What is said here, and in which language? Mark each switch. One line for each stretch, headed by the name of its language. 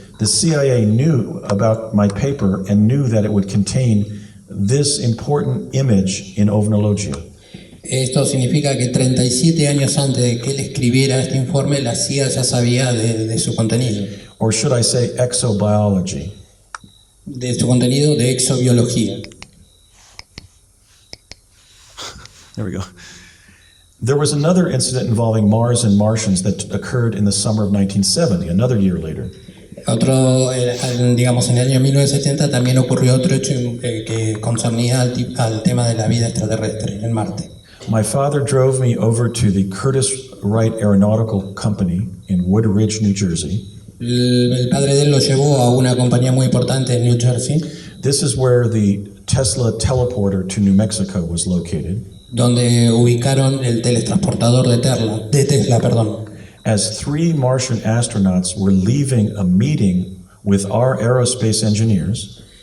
English: The CIA knew about my paper and knew that it would contain this important image in Ovnologia.
Spanish: Esto significa que 37 años antes de que él escribiera este informe, la CIA ya sabía de su contenido.
English: Or should I say exobiology?
Spanish: De su contenido de exobiología.
English: There we go. There was another incident involving Mars and Martians that occurred in the summer of 1970, another year later.
Spanish: Otro, digamos, en el año 1970 también ocurrió otro hecho que concernía al tema de la vida extraterrestre en Marte.
English: My father drove me over to the Curtiss Wright Aeronautical Company in Woodridge, New Jersey.
Spanish: El padre de él lo llevó a una compañía muy importante en New Jersey,
English: This is where the Tesla teleporter to New Mexico was located.
Spanish: donde ubicaron el teletransportador de Tesla,
English: As 3 Martian astronauts were leaving a meeting with our aerospace engineers,